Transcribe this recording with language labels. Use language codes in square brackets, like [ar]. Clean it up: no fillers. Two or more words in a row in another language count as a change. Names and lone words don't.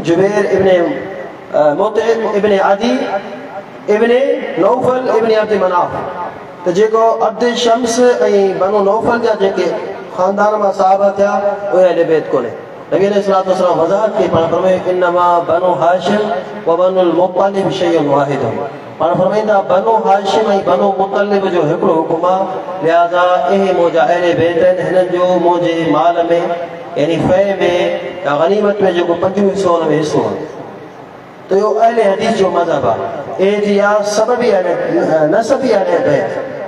[sd] जुबैर इब्न मुतइम इब्न अदी इब्न नौफल इब्न अब्द मनाफ, त जेको अब्द शम्स ऐं बनु नौफल जा जेके ख़ानदान मां सहाबा थिया उहे अहले बैत कोन्हे। [ar] نبي عليه الصلاة والسلام [sd] वज़ाहत कई, पाण फरमायो [ar] إنما بنو هاشم و بنو المطلب شيء واحد, [sd] पाण फरमाईंदा बनु हाशिम ऐं बनु मुत्तलिब जो हिकिड़ो हुकुम आहे, लिहाज़ा इहे मुंहिंजा अहले बैत आहिनि, हिननि जो मुंहिंजे माल में यानी फे में या गनीमत में जेको 5 हिस्सो हुन में हिस्सो आहे। तो इहो अहले हदीस जो मज़हब आहे। ए थी आहे सबबी नसबी अहले बैत।